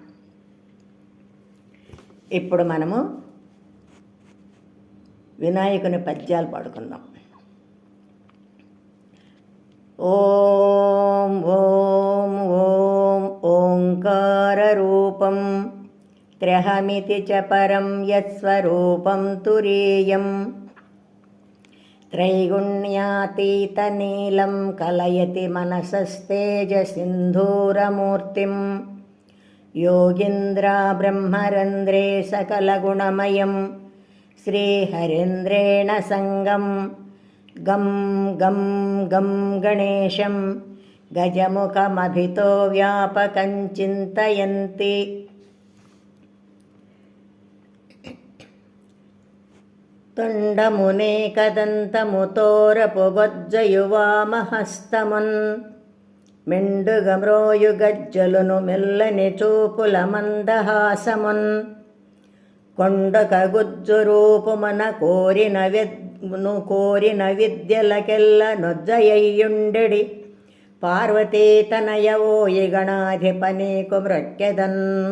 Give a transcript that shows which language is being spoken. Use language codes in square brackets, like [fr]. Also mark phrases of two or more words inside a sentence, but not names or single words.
[te] ఇప్పుడు మనము వినాయకుని పద్యాలు పాడుకుందాం. [sa] ఓం ఓం ఓం ఓంకార రూపం త్ర్యహమితి చ పరం యత్స్వరూపం తురీయం त्रैगुण्यातीतनीलं कलयति मनसस्तेजसिन्धूरमूर्तिं योगीन्द्रा ब्रह्मरन्ध्रे सकलगुणमयं श्रीहरेन्द्रेण सङ्गं गं गं गं गणेशं गजमुखमभितो व्यापकं चिन्तयन्ति [te] తొండమునేకదంతముతోరపుబొజ్జయువామహస్తమున్ మెండుగమ్రోయుగజ్జలును మెల్లని చూపుల మందహాసమున్ కొండకగుజ్జు రూపుమన కోరిన విద్యలకెల్ల నొజ్జయ్యుండెడి పార్వతీతనయవోయి గణాధిప నీకు మ్రొక్కెదన్